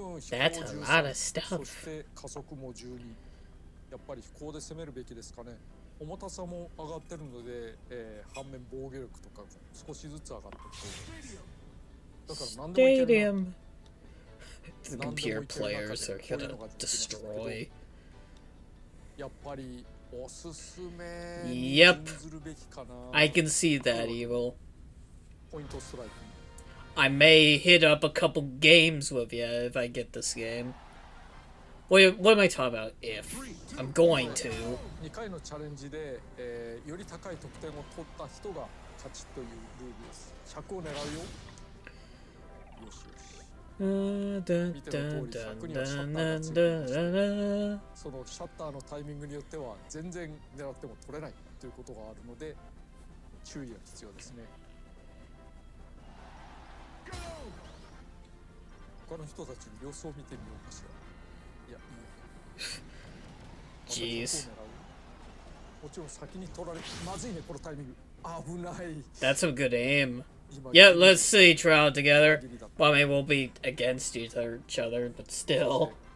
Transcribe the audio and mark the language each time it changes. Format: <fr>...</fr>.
<en>That's a lot of stuff.</en> <ja>そして加速も12。やっぱり飛行で攻めるべきですかね。重たさも上がってるので、反面防御力とか少しずつ上がってると思います。だから何でもいけるな。</ja> <en>Stadium. The computer players are gonna destroy.</en> <ja>やっぱりおすすめ</ja> <en>Yep.</en> <ja>にするべきかな。</ja> <en>I can see that, Evil.</en> <ja>ポイントストライク。</ja> <en>I may hit up a couple games with you if I get this game. What am I talking about? If I'm going to.</en> <ja>2回のチャレンジで、より高い得点を取った人が勝ちというルールです。100を狙うよ。よしよし。見ての通り100にはシャッターがついていました。そのシャッターのタイミングによっては全然狙っても取れないということがあるので注意が必要ですね。他の人たちの様子を見てみようかしら。いや、いいよ。</ja> <en>Jeez.</en> <ja>もちろん先に取られてまずいねこのタイミング。危ない。</ja> <en>That's some good aim. Yeah, let's see trial together. Well, I mean, we'll be against each other, but still.</en>